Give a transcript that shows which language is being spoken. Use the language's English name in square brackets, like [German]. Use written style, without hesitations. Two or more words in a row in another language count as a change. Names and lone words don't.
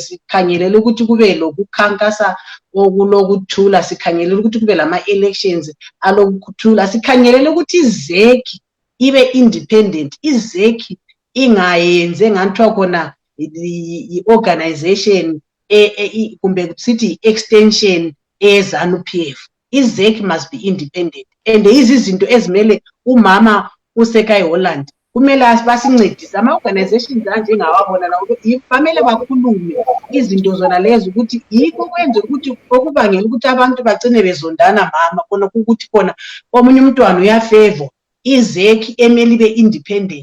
[North Ndebele] Sikhangelele ukuthi kube lokukhankasa okulokuthula, sikhangelele ukuthi kube lama-elections alokuthula, sikhangelele ukuthi izeki ibe independent, izeki ingayenze ngathiwa khona i-organization kumbe sithi extension eZANU-PF. Izeki [English] must be independent, [North Ndebele] and izinto ezimele umama uSekai Holland kumele basincedise ama-organizations anjengawabona lawo bamele bakhulume izinto zona lezo ukuthi yikho kwenze ukuthi okubangela ukuthi abantu bagcine bezondana mama khona ukuthi khona omunye umntwana uyafavor izeki emeli [English] be independent.